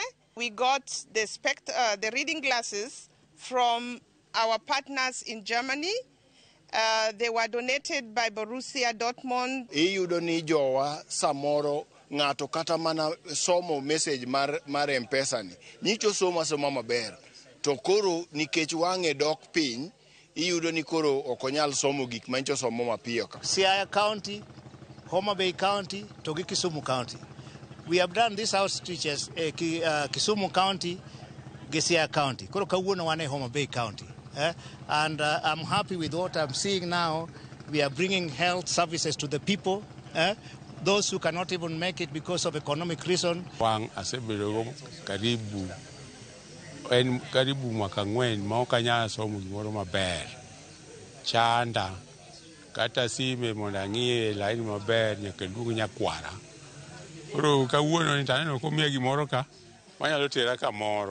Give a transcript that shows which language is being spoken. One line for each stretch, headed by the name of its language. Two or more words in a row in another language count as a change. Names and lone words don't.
English: We got the reading glasses from our partners in Germany. They were donated by Borussia Dortmund.
Luo (Kenya and Tanzania): Iyudo ni jowa samoro ng'ato kata mana somo message mar M-Pesa ni. Nyicho soma maber. To koro nikech wang'e dok piny, iyudo ni koro okonyal somo gik mancho somo mapiyo ka. Siaya County, Homa Bay County, to Kisumu County.
English: We have done these outreaches Kisumu County, Siaya County.
Luo (Kenya and Tanzania): Koro kawuono wane Homa Bay County.
English: And I'm happy with what I'm seeing now. We are bringing health services to the people. Those who cannot even make it because of economic reason.
Luo (Kenya and Tanzania): Wang asebedo
Swahili: karibu mwaka
Luo (Kenya and Tanzania): ng'wen ma okanyal somo gimoro maber. Chanda kata sime mondo ang'ie laini maber nyaka luong nyakwara. Koro kawuono ni taneno komiya gimoro ka manyalo tera kamoro.